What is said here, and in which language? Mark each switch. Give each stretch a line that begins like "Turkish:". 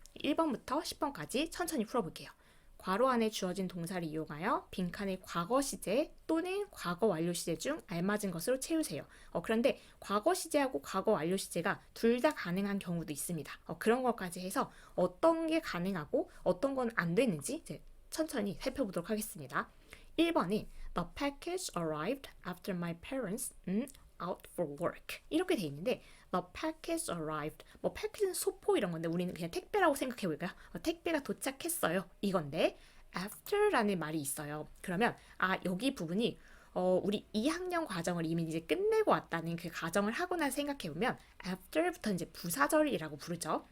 Korean: 1번부터 10번까지 천천히 풀어볼게요. 괄호 안에 주어진 동사를 이용하여 빈칸을 과거 시제 또는 과거 완료 시제 중 알맞은 것으로 채우세요. 그런데 과거 시제하고 과거 완료 시제가 둘 다 가능한 경우도 있습니다. 그런 것까지 해서 어떤 게 가능하고 어떤 건 안 되는지 이제 천천히 살펴보도록 하겠습니다. 1번이
English: The package arrived after my parents out for work.
Korean: 이렇게 돼 있는데
English: The package arrived.
Korean: 뭐 package는 소포 이런 건데 우리는 그냥 택배라고 생각해 볼까요? 택배가 도착했어요. 이건데 after라는 말이 있어요. 그러면 여기 부분이 우리 2학년 과정을 이미 이제 끝내고 왔다는 그 가정을 하고 나서 생각해 보면 after부터 이제 부사절이라고 부르죠.